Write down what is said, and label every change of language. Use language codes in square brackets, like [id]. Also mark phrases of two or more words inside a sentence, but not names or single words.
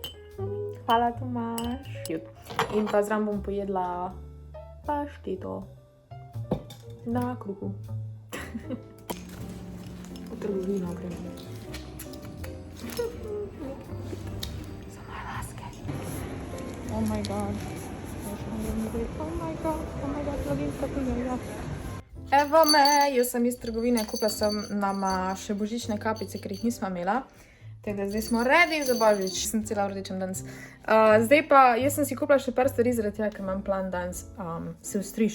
[sl] Hvala, Tomaž. In pa zraven bom pojedla pašteto na kruhu. V trgovino gremo. Za moje laske. [en] Oh my god. Oh my god, [sl] lovim tako njega. Evo me, jaz sem iz trgovine, kupila sem nama še božične kapice, ker jih nismo imela. Tako da zdaj smo ready za božič, sem cela v rdečem danes. Zdaj pa, jaz sem si kupila še par stvari zaradi tega, ker imam plan danes se ostrišt.